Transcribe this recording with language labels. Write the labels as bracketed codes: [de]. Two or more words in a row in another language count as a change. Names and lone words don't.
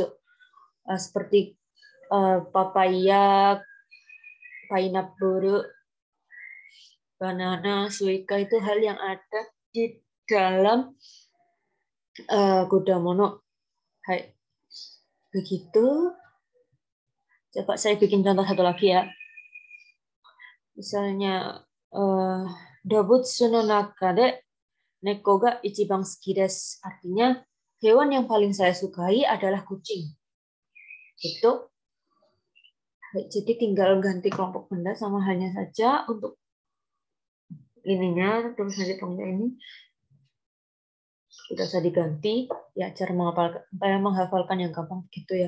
[id] Seperti [en] papaya, pineapple, banana, [id] suika itu hal yang ada di dalam Kodamono. Hai. Begitu. Coba saya bikin contoh satu lagi ya. [ja] Misalnya 動物の中で猫が一番好きです. [id] Artinya hewan yang paling saya sukai adalah kucing. Itu. Jadi tinggal ganti kelompok benda sama halnya saja untuk ininya, terus nanti benda ini tidak usah diganti ya, cara menghafalkan yang gampang gitu ya.